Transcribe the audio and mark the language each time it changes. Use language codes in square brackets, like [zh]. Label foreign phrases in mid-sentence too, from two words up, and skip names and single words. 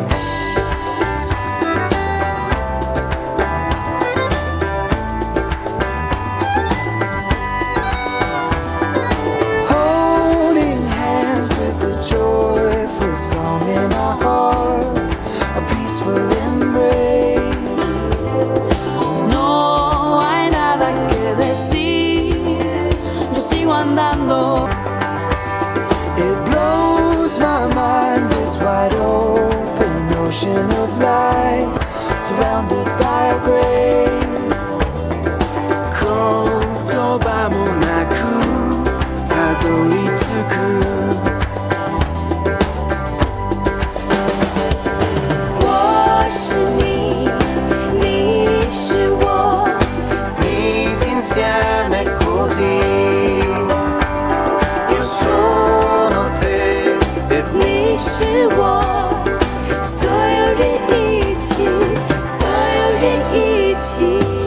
[en] Holding hands with a joyful song in our hearts, a peaceful embrace. [es] No hay nada que decir, yo sigo andando. [en] It blows my mind, this wide open ocean of light, surrounded by grace. [ja] 言葉もなく、辿り着く. [zh] 我是你，你是我， [it] insieme così. Io sono te e [zh] 你是我，所有人一起，所有人一起。